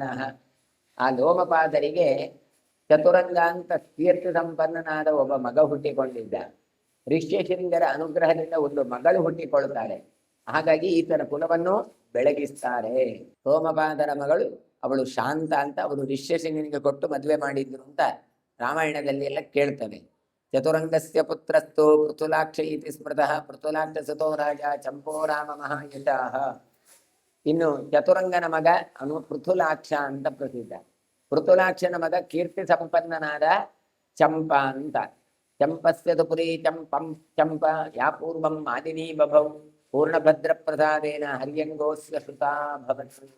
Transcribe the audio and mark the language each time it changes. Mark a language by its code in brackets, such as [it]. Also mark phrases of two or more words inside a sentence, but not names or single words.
[kn] ಆ ಲೋಮಪಾದರಿಗೆ ಚತುರಂಗ ಅಂತ ಕೀರ್ತಿ ಸಂಪನ್ನನಾದ ಒಬ್ಬ ಮಗ ಹುಟ್ಟಿಕೊಂಡಿದ್ದ. ಋಷ್ಯಶೃಂಗರ ಅನುಗ್ರಹದಿಂದ ಒಂದು ಮಗಳು ಹುಟ್ಟಿಕೊಳ್ತಾಳೆ. ಹಾಗಾಗಿ ಈತನ ಕುಲವನ್ನು ಬೆಳಗಿಸ್ತಾರೆ. ಸೋಮಪಾದರ ಮಗಳು ಅವಳು ಶಾಂತ ಅಂತ ಅವರು ಋಷ್ಯಶೃಂಗನಿಗೆ ಕೊಟ್ಟು ಮದುವೆ ಮಾಡಿದ್ರು ಅಂತ ರಾಮಾಯಣದಲ್ಲಿ ಎಲ್ಲ ಕೇಳ್ತವೆ. [sa] ಚತುರಂಗಸ್ಯ ಪುತ್ರಸ್ತು ಪೃಥುಲಾಕ್ಷ ಇತಿ ಸ್ಮೃತಃ ಪೃಥುಲಾಕ್ಷ ಸುತೋ ರಾಜ ಚಂಪೋ ರಾಮ ಮಹಾಯಶಃ. [kn] ಇನ್ನು ಚತುರಂಗನ ಮಗ ಪೃಥುಲಾಕ್ಷ ಅಂತ ಪ್ರಸಿದ್ಧ. ಪೃಥುಲಾಕ್ಷನ ಮಗ ಕೀರ್ತಿ ಸಂಪನ್ನನಾದ ಚಂಪ ಅಂತ. [sa] ಚಂಪಸ್ಯ ಪುರಿ ಚಂಪಂ ಚಂಪ ಯಾ ಪೂರ್ವಂ ಮಾಲಿನೀ ಬಭೌ ಪೂರ್ಣಭದ್ರ ಪ್ರಸಾದೇನ ಹರ್ಯಂಗೋಸ್ಯ ಸುತಾ ಭವತ್.